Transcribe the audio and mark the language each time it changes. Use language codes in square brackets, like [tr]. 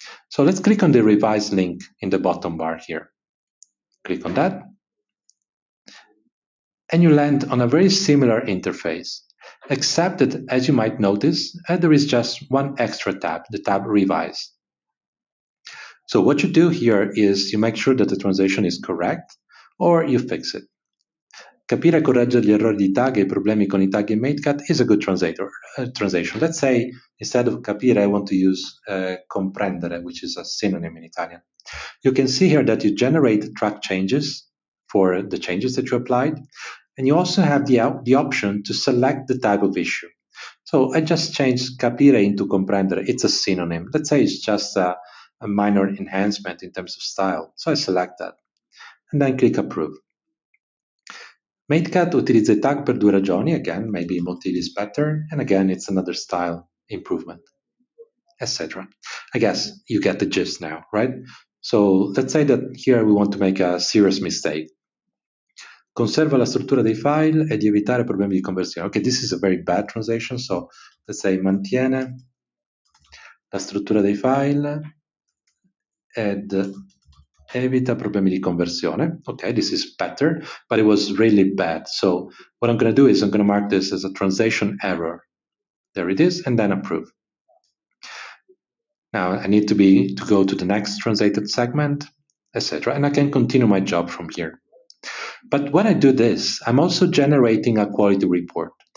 [en] So let's click on the revise link in the bottom bar here. Click on that, and you land on a very similar interface, except that, as you might notice, there is just one extra tab, the tab Revise. So what you do here is you make sure that the translation is correct, or you fix it. [it] Capire e correggere gli errori di tag e i problemi con i tag in MateCat [en] is a good translation. Let's say instead of capire, I want to use comprendere, which is a synonym in Italian. You can see here that you generate track changes for the changes that you applied, and you also have the option to select the type of issue. So I just changed capire into comprendere. It's a synonym. Let's say it's just a minor enhancement in terms of style. So I select that and then click approve. [it] MateCat utilizza i tag per due ragioni. [en] Again, maybe motif is better. And again, it's another style improvement, etc. I guess you get the gist now, right? So let's say that here we want to make a serious mistake. [it] Conserva la struttura dei file e di evitare problemi di conversione. [en] Okay, this is a very bad translation. So let's say [it] mantiene la struttura dei file ed evita problemi di conversione. [en] Okay, this is better, but it was really bad. So what I'm going to do is I'm going to mark this as a translation error. There it is, and then approve. Now I need to go to the next translated segment, etc. And I can continue my job from here. But when I do this, I'm also generating a quality report.